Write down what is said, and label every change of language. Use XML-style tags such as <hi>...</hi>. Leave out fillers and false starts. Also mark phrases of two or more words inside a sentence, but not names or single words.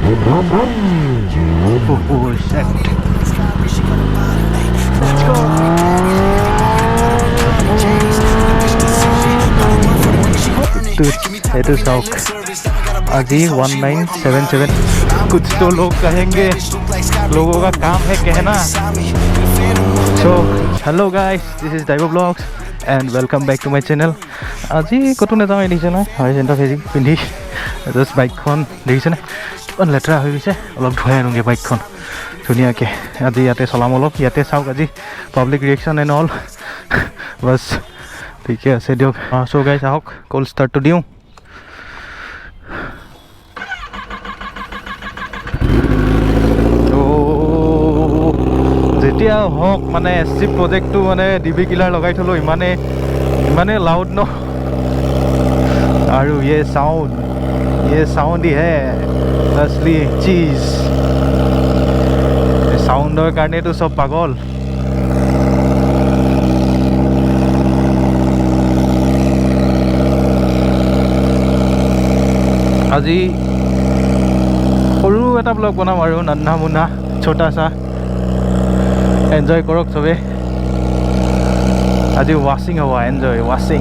<en>Oh shit. Let's go. It is out.</en> <as>Aji 1977.</as> <hi>कुछ तो लोग कहेंगे, लोगों का काम है कहना.</hi> <en>So hello guys, this is Daivo Vlogs and welcome back to my channel.</en> <as>আজি কতো নেযাওঁ দেখিছে নাই হয় যেনটা ফেজি পিন্ধি জাষ্ট বাইকখন দেখিছে নাই কিমান লেতেৰা হৈ গৈছে. অলপ ধুৱাই আনোগৈ বাইকখন ধুনীয়াকৈ. আজি ইয়াতে চলাম অলপ, ইয়াতে চাওক আজি</as> <en>public reaction and all.</en> <as>বাছ ঠিকে আছে দিয়ক.</as> <en>so guys</en> <as>আহক কল ষ্টাৰ্টটো দিওঁ. যেতিয়া হওক মানে SC প্ৰজেক্টটো মানে DB কিলাৰ লগাই থ'লোঁ, ইমানে লাউড ন.</as> <hi>আৰু ये साउंड ही है असली चीज.</hi> <as>साउंडर কাৰণেতো চব পাগল. আজি সৰু এটা ব্লগ বনাম আৰু</as> <hi>नन्हा मुन्ना छोटा सा.</hi> <as>এনজয় কৰক চবে. আজি ৱাচিং হ'ব,</as> <en>enjoy watching.</en>